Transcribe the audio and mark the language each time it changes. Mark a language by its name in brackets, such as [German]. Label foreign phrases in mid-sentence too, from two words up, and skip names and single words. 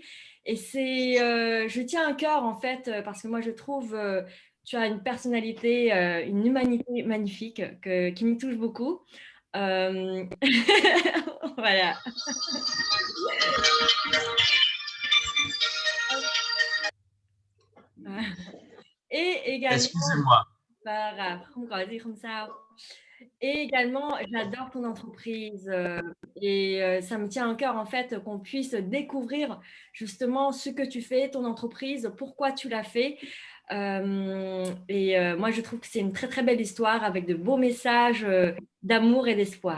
[French] Et je tiens à cœur en fait, parce que moi je trouve, tu as une personnalité, une humanité magnifique qui me touche beaucoup. Euh, voilà. Et également, Excusez-moi. pas grave, [Vietnamese] không có gì, không sao. [French] Et également, j'adore ton entreprise, et ça me tient à cœur en fait qu'on puisse découvrir justement ce que tu fais, ton entreprise, pourquoi tu l'as fait. Moi, je trouve que c'est une très très belle histoire avec de beaux messages d'amour et d'espoir.